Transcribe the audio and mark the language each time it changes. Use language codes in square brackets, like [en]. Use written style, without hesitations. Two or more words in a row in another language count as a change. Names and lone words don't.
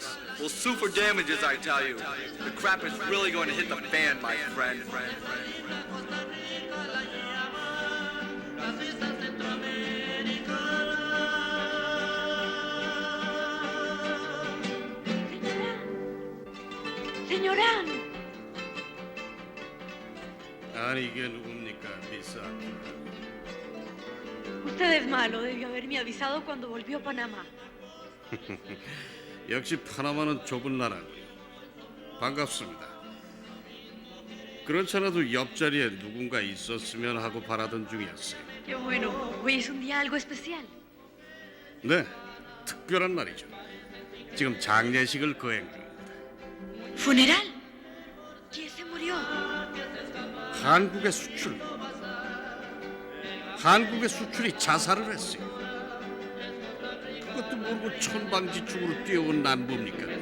[en] We'll sue for damages, I tell you. The crap is really going to hit the fan, my friend. [es] Señorán. [ko] 아니 이게 누굽니까, 미스 [es] Usted es malo, debió haberme avisado cuando volvió a Panamá. [ko] 역시 파나마는 좁은 나라군요. 반갑습니다. 그렇지 않아도 옆자리에 누군가 있었으면 하고 바라던 중이었어요. [es] Qué bueno. Hoy es un día algo especial. [ko] 네, 특별한 날이죠. 지금 장례식을 거행 중입니다. [es] ¿Funeral? ¿Quién se murió? [ko] 한국의 수출이 자살을 했어요. 그것도 모르고 천방지축으로 뛰어온 난 뭡니까?